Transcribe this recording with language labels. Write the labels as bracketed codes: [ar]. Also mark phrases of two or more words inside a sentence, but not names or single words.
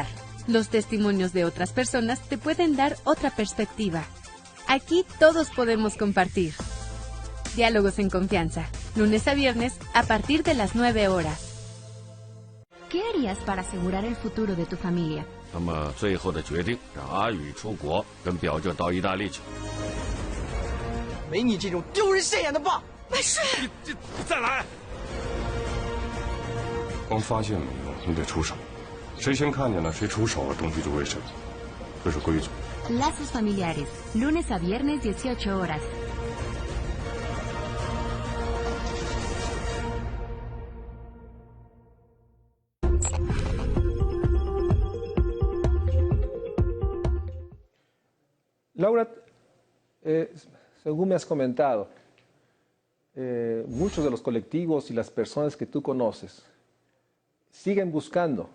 [es] Los testimonios de otras personas te pueden dar otra perspectiva. Aquí todos podemos compartir. Diálogos en confianza, lunes a viernes a partir de las 9 horas. ¿Qué harías para asegurar el futuro de tu familia? [zh] 那么最后的决定让阿宇出国，跟表舅到意大利去。没你这种丢人现眼的爸！万岁！你再来！光发现没用，你得出手。谁先看见了，谁出手了，东西就为谁。这是规矩。 [es] Lazos familiares, lunes a viernes 18 horas. Laura, según me has comentado, muchos de los colectivos y las personas que tú conoces siguen buscando.